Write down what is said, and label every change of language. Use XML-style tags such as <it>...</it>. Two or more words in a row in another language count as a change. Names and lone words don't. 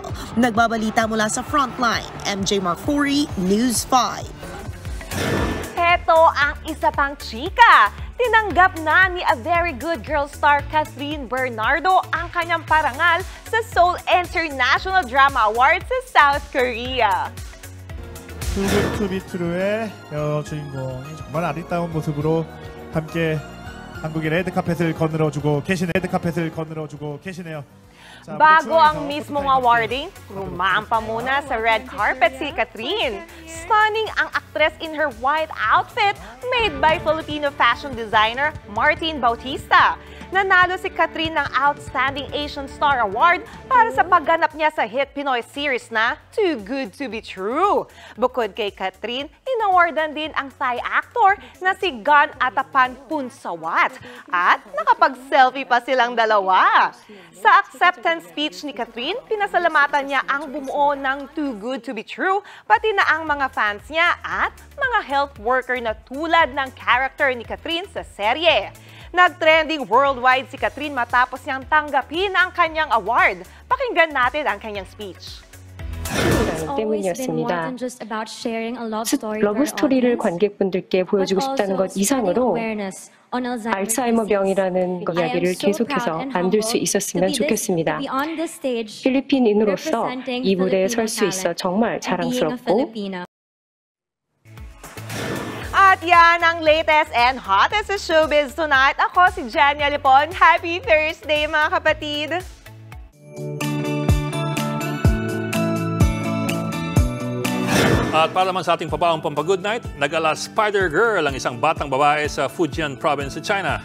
<tl>Nagbabalita mula sa Frontline, MJ Marfori, News 5. Heto ang isa pang chika. Tinanggap na ni A Very Good Girl star Catherine Bernardo ang kanyang parangal sa Seoul International Drama Awards sa South Korea.</tl> <ko>Too Good To Be True의 여주인공이 정말 아리따운 모습으로 함께 한국의 레드카펫을 거늘어주고 계시네요.</ko> <tl>Bago ang mismong awarding, rumampa muna sa red carpet si Catherine.</tl> <en>Stunning</en> <tl>ang aktres</tl> <en>in her white outfit made by Filipino fashion designer Martin Bautista.</en> <tl>Nanalo si Catherine ng Outstanding Asian Star Award para sa pagganap niya sa</tl> <en>hit Pinoy series</en> <tl>na Too Good To Be True. Bukod kay Catherine, inawardan din ang</tl> <en>Thai actor</en> <tl>na si Gun Atapan Punsawat at nakapag-selfie pa silang dalawa. Sa</tl> <en>acceptance speech</en> <tl>ni Catherine, pinasalamatan niya ang bumuo ng Too Good To Be True, pati na ang mga fans niya at mga</tl> <en>health worker</en> <tl>na tulad ng character ni Catherine sa serye. Nag-trending worldwide si Catherine matapos niyang tanggapin ang kanyang award. Pakinggan natin ang kanyang speech.</tl> <ko>때문이었습니다. 러브 스토리를 관객분들께 보여주고 싶다는 것 이상으로 알츠하이머 병이라는 이야기를 계속해서 만들 수 있었으면 좋겠습니다. 필리핀인으로서 이 무대에 설 수 있어 정말 자랑스럽고</ko> <tl>At yan ang</tl> <en>latest and hottest sa showbiz tonight.</en> <tl>Ako si Jania Lipon.</tl> <en>Happy Thursday</en> <tl>mga kapatid! At para naman sa ating pabaong pampagood night, nag-ala Spider-Girl ang isang batang babae sa Fujian province sa China.</tl>